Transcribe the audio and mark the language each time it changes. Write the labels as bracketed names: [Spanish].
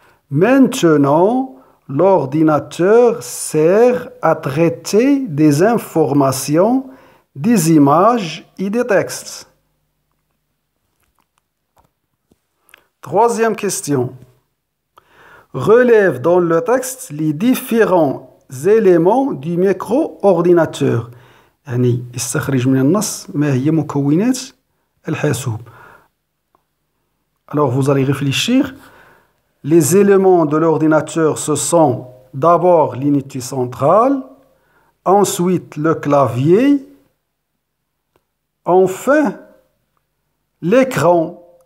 [French] Maintenant, l'ordinateur sert à traiter des informations, des images et des textes. Troisième question. Relève dans le texte les différents éléments du micro-ordinateur. [Arabic] يعني يستخرج من النص ما هي مكونات الحاسوب. [French] Alors vous allez réfléchir. Les éléments de l'ordinateur, ce sont d'abord l'unité centrale, ensuite le clavier, enfin l'écran.